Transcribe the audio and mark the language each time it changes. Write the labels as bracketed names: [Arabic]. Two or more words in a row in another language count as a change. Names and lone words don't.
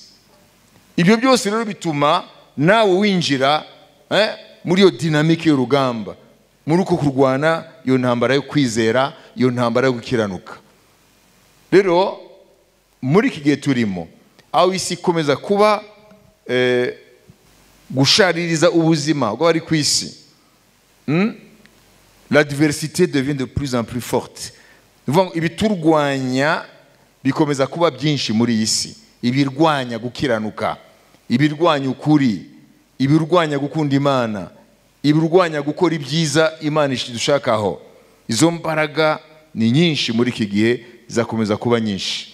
[Kinyarwanda] Ibyo byose rero bituma nawe winjira muri iyo dinamike y'urugamba, muri uko kurwana iyo ntambara yo kwizera, iyo ntambara yo gukiranuka. Rero muri iki gihe turimo, aho isi ikomeza kuba gushaririza ubuzima bw'abari ku isi, [French] la diversité devient de plus en plus forte. [Kinyarwanda] Ibiturwanya bikomeza kuba byinshi muri iyi si. Ibirwanya gukiranuka, ibirwanya ukuri, ibirwanya gukunda Imana, ibirwanya gukora ibyiza Imana idushakaho. Izo mbaraga ni nyinshi muri iki gihe, zakomeza kuba nyinshi.